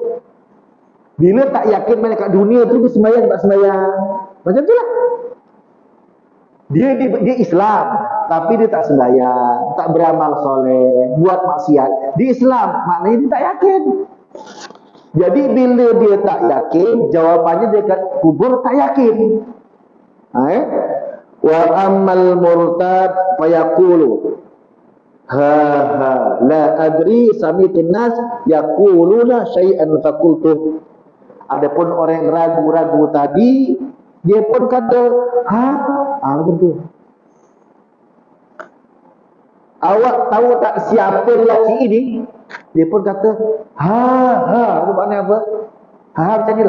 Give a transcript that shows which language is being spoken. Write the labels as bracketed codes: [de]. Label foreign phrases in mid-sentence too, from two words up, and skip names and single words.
[ms] Bila tak yakin mana kat dunia tu dia sembahyang tak sembahyang. Macam tu lah. Dia Islam, tapi dia tak sembahyang, tak beramal soleh, buat maksiat. Di Islam, maknanya dia tak yakin. Jadi bila dia tak yakin, jawapannya dia kat kubur tak yakin. [ar] وأما المرتد فيقول لا أدري سمعت الناس يقولون شيئا فقلت. [ms] Adapun orang yang ragu-ragu tadi, dia pun kata, macam tu. Awak tahu tak siapa lelaki ini? Dia pun kata, itu maknanya apa? Macam ni lah.